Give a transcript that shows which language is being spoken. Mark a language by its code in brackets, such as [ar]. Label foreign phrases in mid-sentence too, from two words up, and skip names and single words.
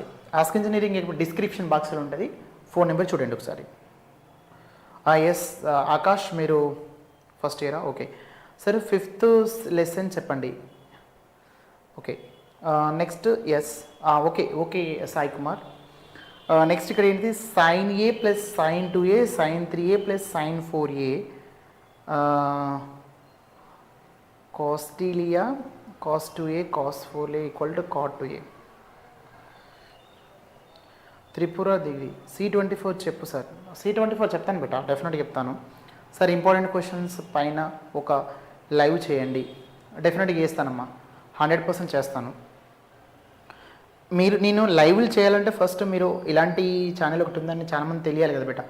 [te] ఆస్క్ ఇంజనీరింగ్ ఇప్పుడు [en] description boxlo [te] ఉంటుంది, [en] phone number [te] చూడండి ఒకసారి. ఎస్ ఆకాష్, మీరు [en] first year-a? okay sir, 5th lesson చెప్పండి. okay next yes okay సాయి కుమార్. [te] నెక్స్ట్ ఇక్కడ ఏంటి, [en] sin A + sin 2A sin 3A + sin 4A cosTlia cos 2A cos 4A = cot 2A. [te] త్రిపుర దిగి C24 చెప్పు సార్. C24 చెప్తాను బేటా, డెఫినెట్గా చెప్తాను సార్. [en] important questions [te] పైన ఒక లైవ్ చేయండి, డెఫినెట్గా చేస్తానమ్మా, 100% చేస్తాను. నేను లైవ్లు చేయాలంటే ఫస్ట్ మీరు ఇలాంటి ఛానల్ ఒకటి ఉందని చాలామంది తెలియాలి కదా బేటా.